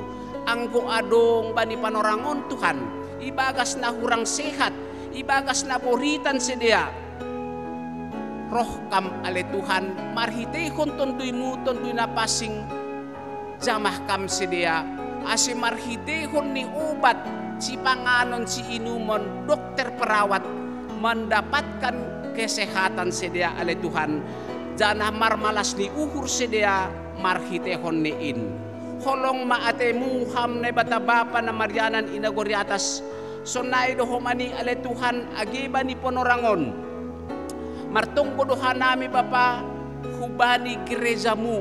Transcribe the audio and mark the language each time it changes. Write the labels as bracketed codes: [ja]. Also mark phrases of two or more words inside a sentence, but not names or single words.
[bts] Anggo adong bani panorangon Tuhan. Ibagas na hurang sehat, ibagas na boritan sedia. Roh kam ale Tuhan marhitehon tonduimu tondui na pasing jamah kam sedia. Ase marhitehon ni obat si panganon si inumon dokter perawat [id] mendapatkan kesehatan [bts] sedia ale Tuhan. Janah marmalas ni uhur sedia marhitehon ni in. Holong maatemu ham na bata Bapa na marianan inagori atas. Sonai dohomani ale Tuhan agiba ni ponorangon. Martonggo doha nami Bapa hubani gerejamu.